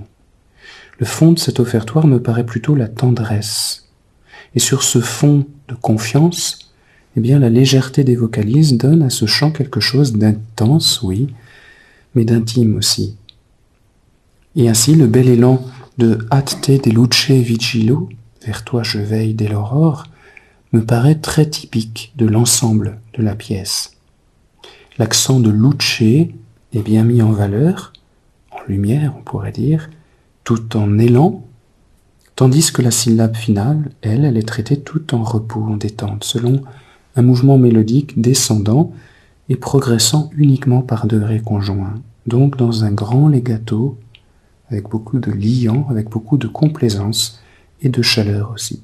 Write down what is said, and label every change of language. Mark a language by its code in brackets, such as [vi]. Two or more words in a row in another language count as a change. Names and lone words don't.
[fr] Le fond de cet offertoire me paraît plutôt la tendresse. Et sur ce fond de confiance, eh bien, la légèreté des vocalises donne à ce chant quelque chose d'intense, oui, mais d'intime aussi. Et ainsi, le bel élan de « [la] Ad te de luce vigilo », [fr] vers toi je veille dès l'aurore, me paraît très typique de l'ensemble de la pièce. L'accent de luce est bien mis en valeur, en lumière on pourrait dire, tout en élan, tandis que la syllabe finale, elle est traitée tout en repos, en détente, selon un mouvement mélodique descendant et progressant uniquement par degrés conjoints, donc dans un grand legato, avec beaucoup de liant, avec beaucoup de complaisance et de chaleur aussi.